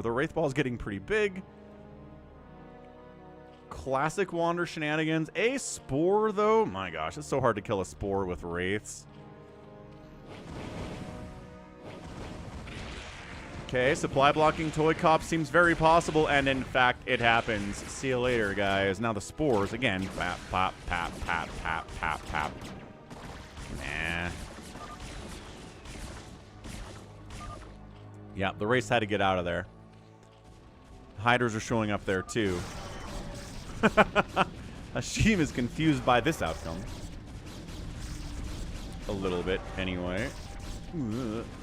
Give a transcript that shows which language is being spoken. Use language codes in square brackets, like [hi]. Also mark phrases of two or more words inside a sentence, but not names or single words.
[en] The Wraith Ball is getting pretty big. Classic Wander shenanigans. A Spore, though. My gosh, it's so hard to kill a Spore with Wraiths. Okay, supply blocking Toy Cop seems very possible, and in fact, it happens. See you later, guys. Now the Spores, again. Pap, pop, pap, pap, pap, pap, pap. Nah. Yeah, the race had to get out of there. Hydras are showing up there, too. Hashim is confused by this outcome. A little bit, anyway. Ugh.